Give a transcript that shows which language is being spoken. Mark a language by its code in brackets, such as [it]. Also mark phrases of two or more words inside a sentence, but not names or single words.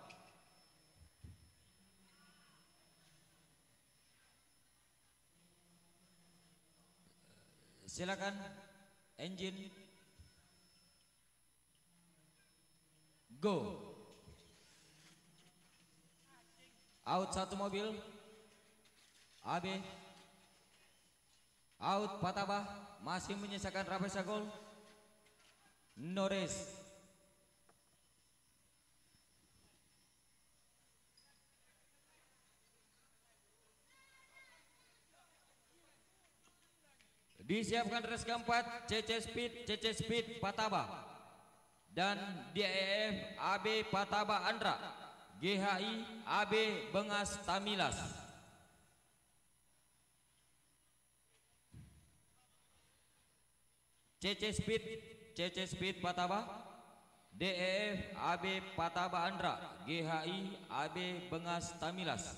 [id] Silakan [en] engine go. [id] Out satu mobil AB. Out Pataba, masih menyisakan Rapesagol. [en] No race. [id] Disiapkan race keempat CC Speed Pataba dan DEF AB Pataba Andra, GHI AB Bengas Tamilas. CC Speed Pataba, DEF AB Pataba Andra, GHI AB Bengas Tamilas.